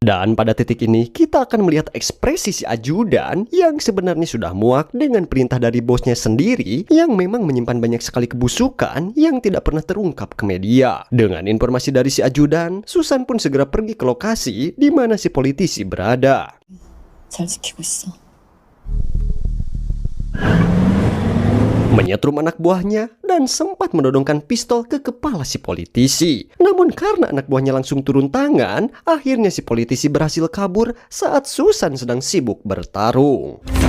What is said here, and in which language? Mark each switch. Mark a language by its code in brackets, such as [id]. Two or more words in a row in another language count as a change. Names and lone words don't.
[id] Dan pada titik ini kita akan melihat ekspresi si ajudan yang sebenarnya sudah muak dengan perintah dari bosnya sendiri, yang memang menyimpan banyak sekali kebusukan yang tidak pernah terungkap ke media. Dengan informasi dari si ajudan, Susan pun segera pergi ke lokasi di mana si politisi berada. [ko] 잘 지키고 있어. [id] Menyetrum anak buahnya dan sempat menodongkan pistol ke kepala si politisi. Namun karena anak buahnya langsung turun tangan, akhirnya si politisi berhasil kabur saat Susan sedang sibuk bertarung.